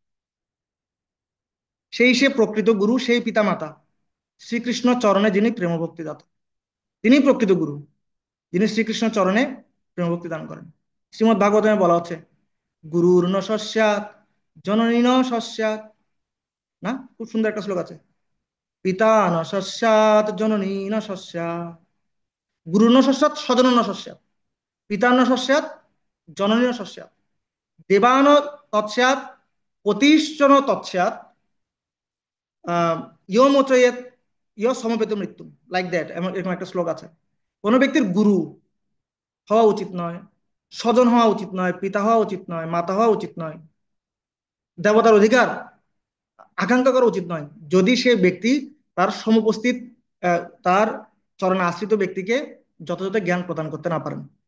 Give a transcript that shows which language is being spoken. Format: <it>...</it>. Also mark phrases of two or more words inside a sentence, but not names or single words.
<bn>সে প্রকৃত গুরু, সেই পিতামাতা শ্রীকৃষ্ণ চরণে যিনি প্রেম ভক্তি দাতা, তিনি প্রকৃত গুরু, যিনি শ্রীকৃষ্ণ চরণে প্রেম ভক্তি দান করেন। শ্রীমদ্ ভাগবতমে বলা হচ্ছে</bn> <sa>गुरुर्न स स्यात् जननी न स स्यात्, না?</sa> <bn>খুব সুন্দর একটা শ্লোক আছে,</bn> <sa>पिता न स स्यात् जननी न स स्यात्, गुरुर्न स स्यात् स्वजनो न स स्यात्, पिता न स स्यात् जननी न स स्यात्, देवान तत्स्यात् पतिश्च न तत्स्यात्, इय मोचयेत् इय समवेत मृत्यु,</sa> <en>like that,</en> <bn>এরকম একটা শ্লোক আছে। কোনো ব্যক্তির গুরু হওয়া উচিত নয়, স্বজন হওয়া উচিত নয়, পিতা হওয়া উচিত নয়, মাতা হওয়া উচিত নয়, দেবতার অধিকার আকাঙ্ক্ষা করা উচিত নয়, যদি সে ব্যক্তি তার সমুপস্থিত তার চরণে আশ্রিত ব্যক্তিকে যথাযথ জ্ঞান প্রদান করতে না পারেন।</bn>